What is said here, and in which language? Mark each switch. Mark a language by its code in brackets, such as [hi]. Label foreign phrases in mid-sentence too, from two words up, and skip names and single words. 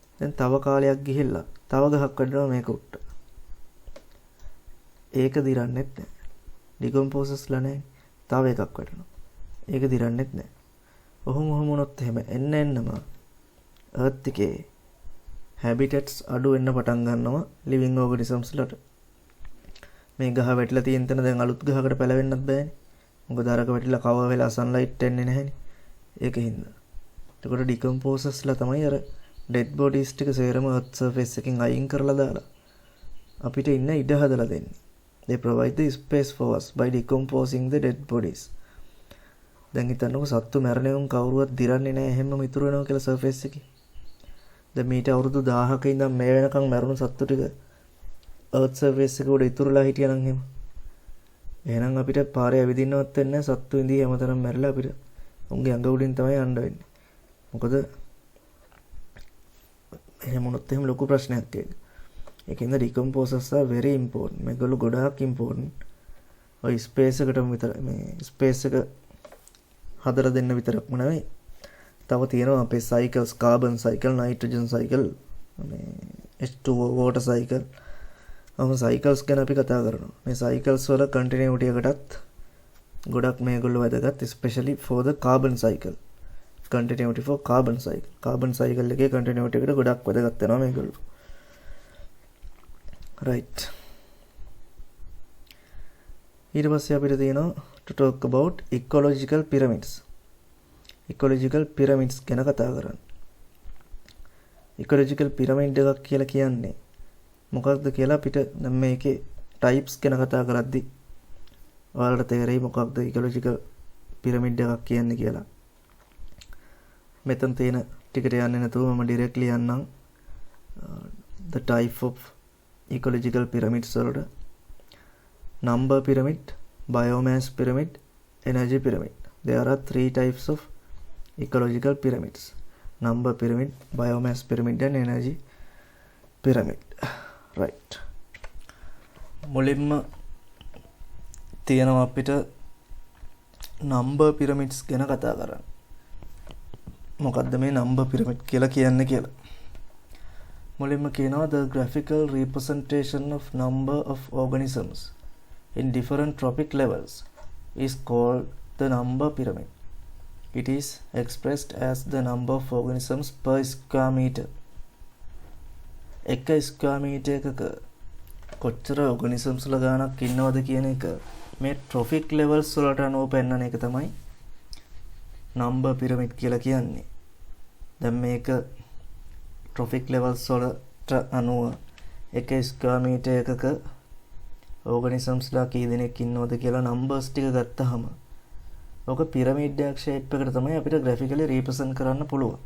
[si] දැන් තව කාලයක් ගිහිල්ලා තව ගහක් වැටෙනවා මේක උට්ට. ඒක දිරන්නේත් නැහැ. decomposers ලා නැහැ. තව එකක් වැටෙනවා. ඒක දිරන්නේත් නැහැ. ඔහොම වුණොත් එහෙම එන්නම earth එකේ habitats අඩු වෙන්න පටන් ගන්නවා [en] living organisms [si] වලට. මේ ගහ වැටිලා තියෙන තැන දැන් අලුත් ගහකට පැලවෙන්නත් බෑනේ. මොකද අරක වැටිලා කවර් වෙලා sunlight එන්නේ නැහැනේ. ඒකින්ද. එතකොට decomposers ලා තමයි අර [en] dead bodies [si] ටික සේරම [en] earth surface [si] එකෙන් අයින් කරලා දාලා අපිට ඉන්න ඉඩ හදලා දෙන්නේ. [en] They provide the space for us by decomposing the dead bodies. [si] දැන් හිතන්නකෝ සත්තු මැරෙනවම කවුරුවත් දිරන්නේ නැහැ හැමම ඉතුරු වෙනවා කියලා සර්ෆේස් එකේ. දැන් මීට අවුරුදු 1000ක ඉඳන් මේ වෙනකන් මැරුණු සත්තු ටික [en] earth surface [si] එක උඩ ඉතුරුලා හිටියනම් එහෙම. එහෙනම් අපිට පාරේ ඇවිදින්නවත් වෙන්නේ නැහැ. සත්තු ඉඳී හැමතැනම මැරිලා අපිට උන්ගේ අඟ උඩින් තමයි යන්න වෙන්නේ. මොකද එහෙම වුණොත් එහෙම ලොකු ප්‍රශ්නයක් ඒක. [en] ඒකින්ද decomposers are very important. [si] මේගොල්ලෝ ගොඩාක් important. ඔය ස්පේස් එකටම විතර මේ ස්පේස් එක හදලා දෙන්න විතරක්ම නෙවෙයි. තව තියෙනවා අපේ [en] cycles, carbon cycle, nitrogen cycle, මේ H2O water cycle. [si] cycles ගැන අපි කතා කරනවා. මේ cycles වල continuity එකටත් ගොඩක් මේගොල්ලෝ වැදගත්, [en] especially for the carbon cycle. continuity for carbon cycle. carbon cycle [si] එකේ continuity එකට ගොඩක් වැදගත් වෙනවා මේගොල්ලෝ. right. ඊට පස්සේ අපිට තියෙනවා [en] to talk about ecological pyramids. ecological pyramids [si] ගැන කතා කරන්න. [en] ecological pyramid [si] එකක් කියලා කියන්නේ මොකක්ද කියලා අපිට දැන් මේකේ types ගැන කතා කරද්දි ඔයාලට තේරෙයි මොකක්ද [en] ecological pyramid [si] එකක් කියන්නේ කියලා. මෙතන තියෙන ටිකට යන්නේ නැතුව මම directly යන්නම් [en] the type of ecological pyramids [si] වලට. [en] number pyramid, biomass pyramid, energy pyramid. There are 3 types of ecological pyramids: number pyramid, biomass pyramid and energy pyramid. right. [si] මුලින්ම තියෙනවා අපිට [en] number pyramids [si] ගැන කතා කරන්න. මොකද්ද මේ [en] number pyramid [si] කියලා කියන්නේ කියලා. [en] මුලින්ම කියනවා the graphical representation of number of organisms in different trophic levels is called the number pyramid. It is expressed as the number of organisms per square meter. [si] එක [en] square meter [si] එකක කොච්චර organisms ල ගානක් ඉන්නවද කියන එක මේ [en] trophic levels [si] වලට අනුව පෙන්වන එක තමයි [en] number pyramid [si] කියලා කියන්නේ. දැන් මේක [en] trophic levels [si] වලට අනුව එක [en] square meter [si] එකක organisms ලා කී දෙනෙක් ඉන්නවද කියලා numbers ටික ගත්තාම ඔක පිරමිඩ් එකක් shape එකකට තමයි අපිට [en] graphically represent [si] කරන්න පුළුවන්.